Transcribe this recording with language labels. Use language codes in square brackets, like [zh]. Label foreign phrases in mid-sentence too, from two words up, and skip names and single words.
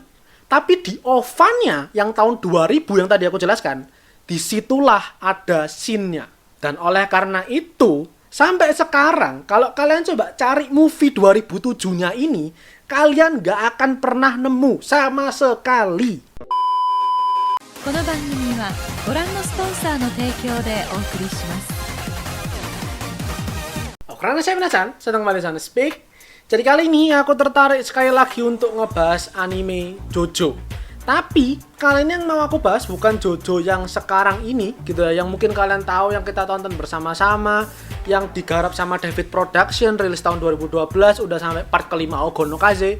[id] Tapi di OVA-nya yang tahun 2000 yang tadi aku jelaskan, disitulah ada scene-nya. Dan oleh karena itu, sampai sekarang kalau kalian coba cari movie 2007-nya ini, kalian gak akan pernah nemu sama sekali. [ja] この番組はご覧のスポンサーの提供でお送りします。 [id] Karena saya penasaran, sedang kembali sana Speak. Jadi kali ini aku tertarik sekali lagi untuk ngebahas anime JoJo. Tapi kali ini yang mau aku bahas bukan JoJo yang sekarang ini gitu ya, yang mungkin kalian tahu, yang kita tonton bersama-sama, yang digarap sama David Production, rilis tahun 2012, udah sampai part kelima Ougon no Kaze.